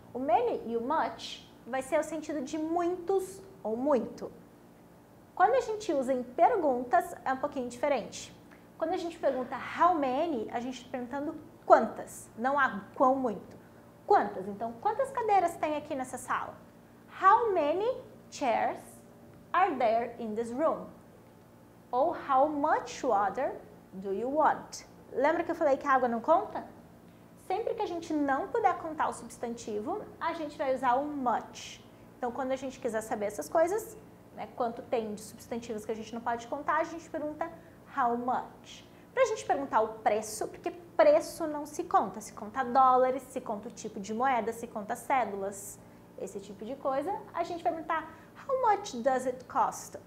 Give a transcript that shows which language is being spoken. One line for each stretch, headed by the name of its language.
Portuguese: O many e o much vai ser o sentido de muitos ou muito. Quando a gente usa em perguntas, é um pouquinho diferente. Quando a gente pergunta
English: how many,
Portuguese: a gente está perguntando quantas, não há quão muito. Quantas? Então, quantas cadeiras tem aqui nessa sala?
English: How many chairs are there in this room? Ou how much water do you want?
Portuguese: Lembra que eu falei que a água não conta? Sempre que a gente não puder contar o substantivo, a gente vai usar o much. Então, quando a gente quiser saber essas coisas, quanto tem de substantivos que a gente não pode contar, a gente pergunta how much. Para a gente perguntar o preço, porque preço não se conta dólares, se conta o tipo de moeda, se conta cédulas, esse tipo de coisa, a gente vai perguntar
English: how much does it cost?